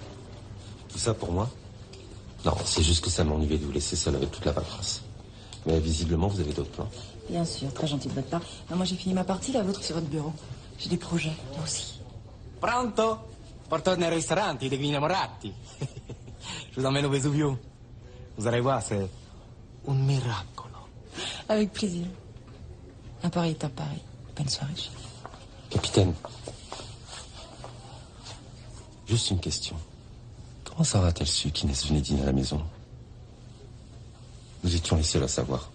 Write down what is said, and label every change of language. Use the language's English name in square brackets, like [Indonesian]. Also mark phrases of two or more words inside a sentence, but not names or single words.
[French] Tout ça pour moi? Non, c'est juste que ça m'ennuyait de vous laisser seul avec toute la paperasse. Mais visiblement, vous avez d'autres plans. Bien sûr, très gentil de votre part. Non, moi, j'ai fini ma partie, la vôtre, c'est votre bureau. J'ai des projets, moi aussi. [Italian] Pronto? Porto nel ristorante degli innamorati. [French] Je vous emmène au Vesuvio. Vous allez voir, c'est un miracle. Avec plaisir. Un pari est un pari. Bonne soirée, chérie. Capitaine. Juste une question. Comment Sarah a-t-elle su qu'Inès venait dîner à la maison? Nous étions les seuls à savoir.